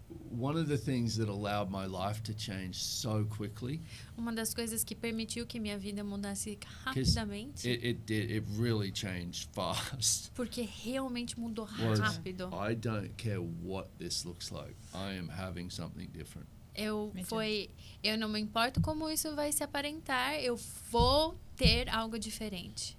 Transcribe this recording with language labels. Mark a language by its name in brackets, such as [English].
[English] one of the things that allowed my life to change so quickly, [Portuguese] uma das coisas que permitiu que minha vida mudasse rapidamente, [English] it really changed fast, [Portuguese] porque realmente mudou [English] was [Portuguese] rápido. [English] I don't care what this looks like. I am having something different. [Portuguese] Eu não me importo como isso vai se aparentar, eu vou ter algo diferente.